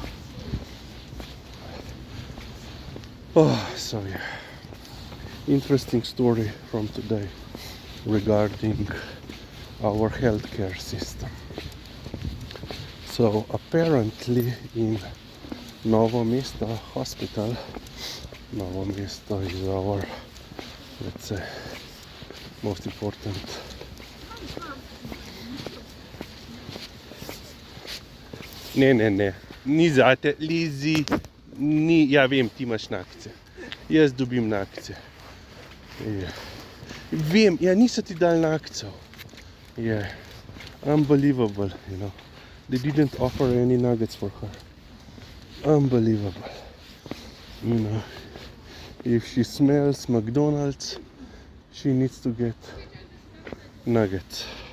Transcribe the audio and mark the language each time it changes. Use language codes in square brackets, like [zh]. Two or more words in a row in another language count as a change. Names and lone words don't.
[en] So yeah, interesting story from today regarding our healthcare system. So apparently in Novo Mesto hospital, Novo Mesto is our, let's say, most important [sl] ne, ni zate, Lizzy, ni, ja vem, ti imaš nakce, jaz dobim nakce. [en] Yeah. [sl] Vem, ja niso ti dali nakcev. [en] Yeah, unbelievable, you know. They didn't offer any nuggets for her. Unbelievable. You know, if she smells McDonald's, she needs to get nuggets.